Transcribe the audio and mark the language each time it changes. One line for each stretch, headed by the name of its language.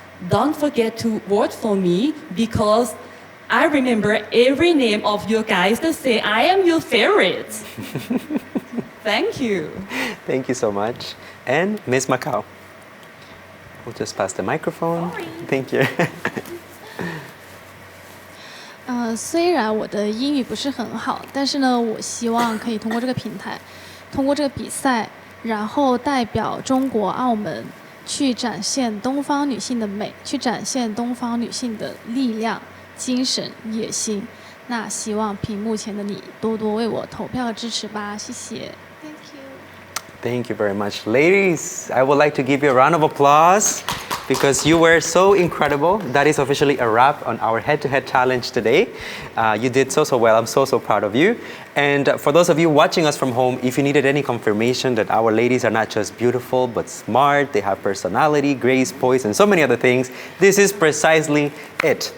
English: Don't forget to vote for me, because I remember every name of you guys that say I am your favorite. Thank you. Thank you so much. And Miss Macau. We'll just pass the microphone. Thank you.
Chinese: 虽然我的英语不是很好，但是呢，我希望可以通过这个平台，通过这个比赛，然后代表中国澳门去展现东方女性的美，去展现东方女性的力量、精神、野心。那希望屏幕前的你多多为我投票和支持吧，谢谢。
English: Thank you. Thank you very much, ladies. I would like to give you a round of applause. because you were so incredible. That is officially a wrap on our head-to-head challenge today. You did so well. I'm so proud of you. And for those of you watching us from home, if you needed any confirmation that our ladies are not just beautiful but smart, they have personality, grace, poise, and so many other things, this is precisely it.